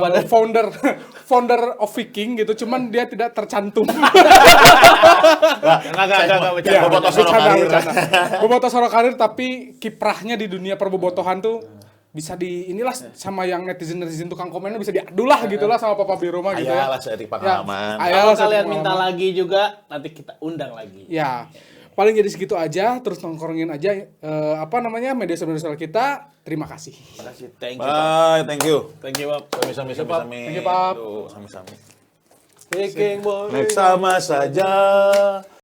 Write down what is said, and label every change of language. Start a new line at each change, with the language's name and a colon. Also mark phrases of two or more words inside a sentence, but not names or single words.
English: founder of Viking
Indonesian: gitu, cuman dia tidak tercantum. Enggak Ya, Bobotoh Soro Karir. Bobotoh Soro Karir, tapi kiprahnya di dunia perbobotohan tuh bisa inilah sama yang netizen tukang komennya bisa diadu lah gitu lah sama Papa Biru mah gitu ya. Ayalah seetik pengalaman. Ya, Kalau satu kalian pengalaman. minta lagi juga, nanti kita undang lagi. Ya, paling jadi segitu aja, terus nongkrongin aja media sosial kita. Terima kasih. Terima kasih.
English: Thank you. Bye, thank you. Thank you,
Indonesian: Pak. Sami-sami.
English: Thank you, Pap.
Indonesian: Aduh, sami-sami.
English: Viking boy.
Indonesian: Next sama saja.